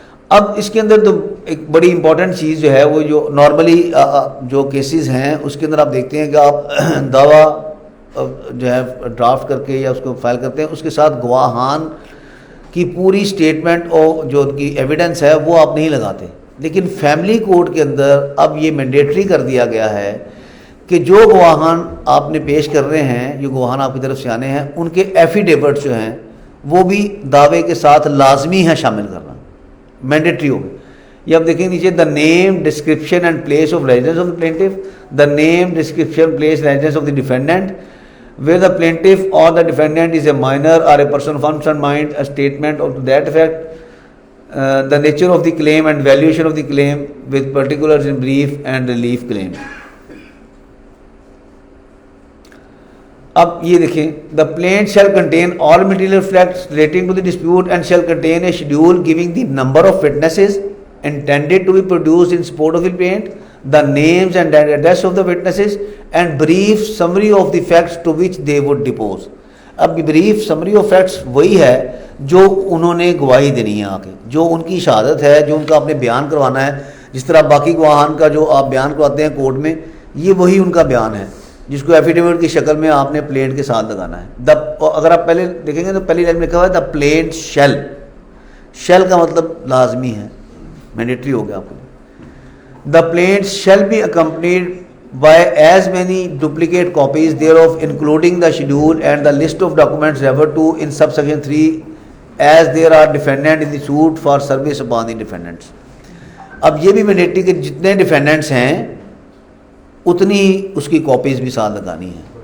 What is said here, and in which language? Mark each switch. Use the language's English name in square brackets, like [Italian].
[Urdu] اب اس کے اندر تو ایک بڑی امپورٹنٹ چیز جو ہے وہ جو نارملی جو کیسز ہیں اس کے اندر آپ دیکھتے ہیں کہ آپ دعویٰ جو ہے ڈرافٹ کر کے یا اس کو فائل کرتے ہیں، اس کے ساتھ گواہان کی پوری اسٹیٹمنٹ اور جو ان کی ایویڈنس ہے وہ آپ نہیں لگاتے. لیکن فیملی کورٹ کے اندر اب یہ مینڈیٹری کر دیا گیا ہے کہ جو گواہان آپ نے پیش کر رہے ہیں، جو گواہان آپ کی طرف سے آنے ہیں، ان کے ایفیڈیوٹ جو ہیں وہ بھی دعوے کے ساتھ لازمی ہے شامل کرنا، مینڈیٹری ہو گئی. یہ آپ دیکھیں نیچے، [English] The name description and place of residence of the plaintiff, the name description place residence of the defendant where the plaintiff or the defendant is a minor or a person of unsound mind, a statement of that effect, the nature of the claim and valuation of the claim with particulars in brief and relief claim. [Urdu] اب یہ دیکھیں، [English] the plaint shall contain all material facts relating to the dispute and shall contain a schedule giving the number of witnesses intended to be produced in support of the plaint, the names and address of the witnesses and brief summary of the facts to which they would depose. [Urdu] اب [English] brief summary of facts [Urdu] وہی ہے جو انہوں نے گواہی دینی ہے، آگے جو ان کی شہادت ہے، جو ان کا آپ نے بیان کروانا ہے. جس طرح باقی گواہان کا جو آپ بیان کرواتے ہیں کورٹ میں، یہ وہی ان کا بیان ہے جس کو ایفیڈیوٹ کی شکل میں آپ نے پلینٹ کے ساتھ لگانا ہے. اگر آپ پہلے دیکھیں گے تو پہلی لائن میں لکھا ہوا ہے دا پلینٹ شیل. شیل کا مطلب لازمی ہے، مینڈیٹری ہو گیا آپ کو. [English] The plaint shall be accompanied by as many duplicate copies thereof, including the schedule and the list of documents referred to in subsection 3, as there are defendants in the suit for service upon the defendants. [Urdu] اب یہ بھی mandatory کہ جتنے ڈیفینڈنٹس ہیں اتنی اس کی copies بھی ساتھ لگانی ہے.